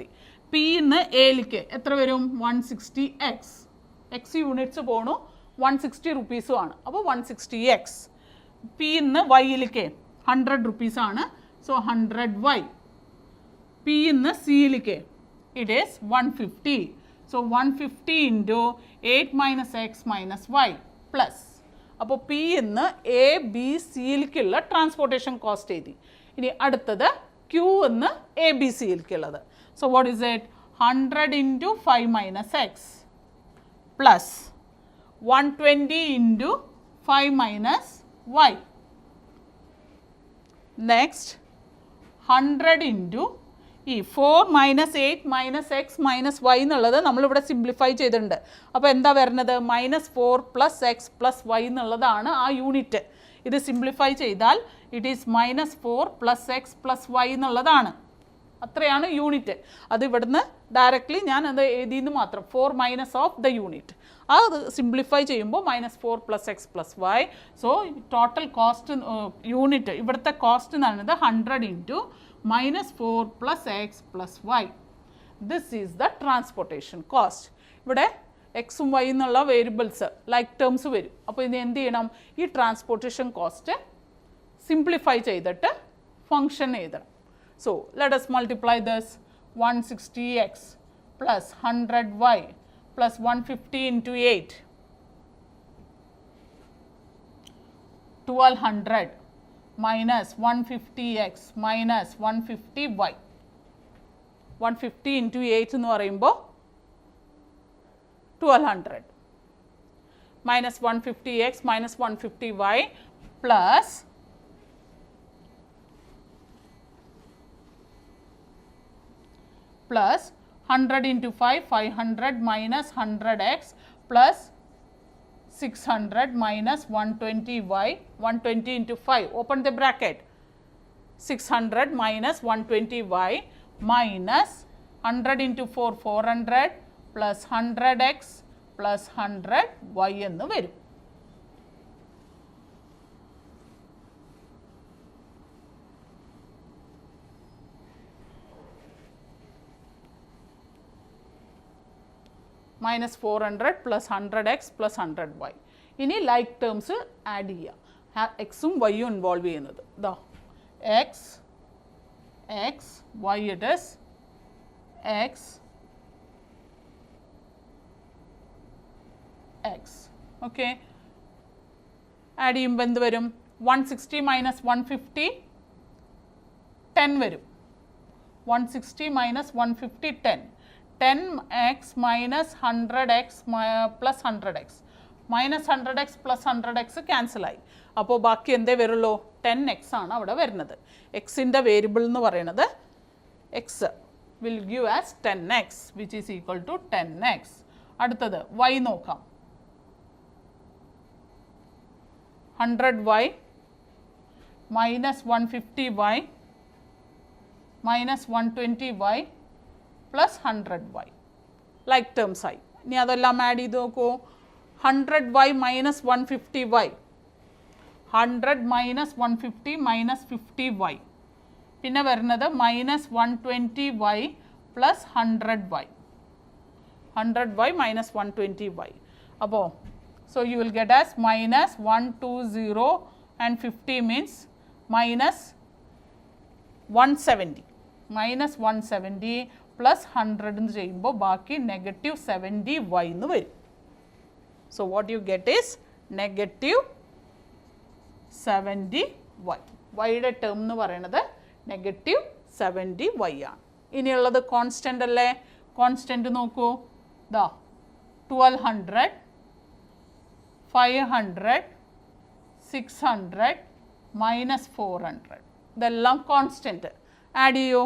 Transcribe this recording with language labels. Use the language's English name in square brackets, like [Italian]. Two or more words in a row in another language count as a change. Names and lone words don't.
[Malayalam] പി നിന്ന് എയിലേക്ക് എത്ര വരും? 160x. [English] x units [Malayalam] പോണു 160 റുപ്പീസുമാണ്. അപ്പോൾ 160x. പി നിന്ന് വൈയിലേക്ക് 100 റുപ്പീസാണ്. സോ 100y. പി നിന്ന് സിയിലേക്ക് [English] it is [Malayalam] 150. [English] So 150 into 8 minus x minus y plus. [Malayalam] അപ്പോൾ പി എന്ന് എ ബി സിയിലേക്കുള്ള ട്രാൻസ്പോർട്ടേഷൻ കോസ്റ്റ് എഴുതി. ഇനി അടുത്തത് ക്യൂ എന്ന് എ ബി സിയിലേക്കുള്ളത്. [English] So what is it? 100 into 5 minus x plus 120 into 5 minus y. Next 100 into [Malayalam] ഈ 4 - 8 - x - y എന്നുള്ളത് നമ്മളിവിടെ സിംപ്ലിഫൈ ചെയ്തിട്ടുണ്ട്. അപ്പോൾ എന്താ വരുന്നത്? -4 + x + y എന്നുള്ളതാണ് ആ യൂണിറ്റ്. ഇത് സിംപ്ലിഫൈ ചെയ്താൽ [English] it is [Malayalam] -4 + x + y എന്നുള്ളതാണ്. അത്രയാണ് യൂണിറ്റ്. അത് ഇവിടുന്ന് ഡയറക്റ്റ്ലി ഞാൻ അത് എഴുതിയെന്ന് മാത്രം. [English] 4 minus of the unit. [Malayalam] അത് സിംപ്ലിഫൈ ചെയ്യുമ്പോൾ [English] -4 + x + y. So total cost unit [Malayalam] ഇവിടുത്തെ കോസ്റ്റ് എന്ന് പറയുന്നത് 100 into -4 + x + y. [English] This is the transportation cost. [Malayalam] ഇവിടെ എക്സും വൈ എന്നുള്ള [English] variables like terms [Malayalam] വരും. അപ്പോൾ ഇത് എന്ത് ചെയ്യണം? ഈ [English] transportation cost simplify [Malayalam] ചെയ്തിട്ട് ഫംഗ്ഷൻ എഴുതണം. [English] So let us multiply this. 160x plus 100y plus 150 into 8, 1200 minus 150x minus 150y. 150 into 8 [Malayalam] എന്ന് പറയുമ്പോൾ [English] 1200 minus 150x minus 150y plus 100 into 5, 500 minus 100x plus 600 minus 120y, 120 into 5, open the bracket, 600 minus 120y minus 100 into 4, 400 plus 100x plus 100y [Malayalam] എന്ന് വരും. [English] minus 400 plus 100x plus 100y. [Malayalam] ഇനി [English] like terms add [Malayalam] ചെയ്യുക, എക്സും വൈയും ഇൻവോൾവ് ചെയ്യുന്നത്. [English] ദാ x x y it is x x. [Malayalam] ഓക്കെ, ആഡ് ചെയ്യുമ്പോൾ എന്ത് വരും? 160 മൈനസ് 150 10 വരും. [English] 160 മൈനസ് 150 10. 10x minus 100x plus 100x minus 100x plus 100x ക്യാൻസൽ ആയി. [Malayalam] അപ്പോൾ ബാക്കി എന്തേ വരുള്ളൂ? 10x ആണ് അവിടെ വരുന്നത്. എക്സിൻ്റെ വേരിയബിൾ എന്ന് പറയുന്നത് [English] x will give as 10x which is equal to 10x. [Malayalam] അടുത്തത് y നോക്കാം. [English] 100y minus 150y minus 120y plus 100y. like terms [Malayalam] ആയി. ഇനി അതെല്ലാം ആഡ് ചെയ്ത് നോക്കൂ. [English] 100y minus 150y, 100 minus 150 minus 50y. [Malayalam] പിന്നെ വരുന്നത് [English] minus 120y plus 100y, 100y minus 120y. അപ്പോൾ so you will get as minus 120 and 50 means minus 170, minus 170 plus 100 [Malayalam] എന്ന് ചെയ്യുമ്പോൾ ബാക്കി നെഗറ്റീവ് 70y എന്ന് വരും. [English] So what you get is negative 70y. [Malayalam] വൈയുടെ ടേം എന്ന് പറയുന്നത് നെഗറ്റീവ് 70y ആണ്. ഇനിയുള്ളത് കോൺസ്റ്റൻ്റ് അല്ലേ? കോൺസ്റ്റൻ്റ് നോക്കൂ. ദാ 1200 500 600 minus 400 ഇതെല്ലാം കോൺസ്റ്റൻ്റ്. ആഡ് ചെയ്യൂ.